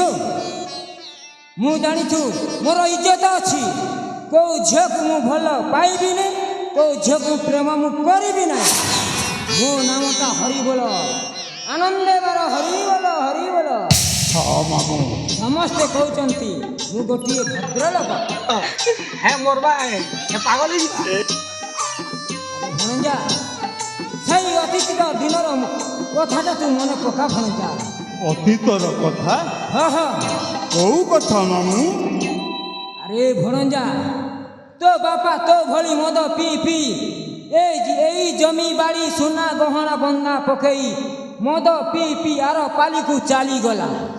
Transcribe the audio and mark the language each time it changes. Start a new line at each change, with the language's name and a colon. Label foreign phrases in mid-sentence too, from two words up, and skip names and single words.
Odia: ମୁଁ ଜାଣିଛୁ ମୋର ଇଜ୍ଜତ ଅଛି। କେଉଁ ଝିଅକୁ ମୁଁ ଭଲ ପାଇବିନି, କେଉଁ ଝିଅକୁ ପ୍ରେମ ମୁଁ କରିବି ନାହିଁ। ମୋ ନାମଟା ହରିବୋଲ, ଆନନ୍ଦେ ବାର ହରିବୋଲ ହରିବୋଲ। ହଁ ମାମୁଁ। ସମସ୍ତେ କହୁଛନ୍ତି ମୁଁ ଗୋଟିଏ ଭଦ୍ରଲୋକ। ହଁ ମରବା ପାଗଳ ହୋଇ ଆରେ ଭଣଜା, ସେଇ ଅତୀତର ଦିନର କଥାଟା ତୁ ମନେ ପକା ଭଣଜା। ଅତୀତର କଥା? ହଁ ହଁ। କୋଉ କଥା ମାମୁଁ? ଆରେ ଭଣଜା, ତୋ ବାପା ତୋ ଭଳି ମଦ ପିଇ ପିଇ ଏଇ ଜମି ବାଡ଼ି ସୁନା ଗହଣା ବନ୍ଧା ପକେଇ ମଦ ପିଇ ପିଇ ଆର ପାଲିକୁ ଚାଲିଗଲା।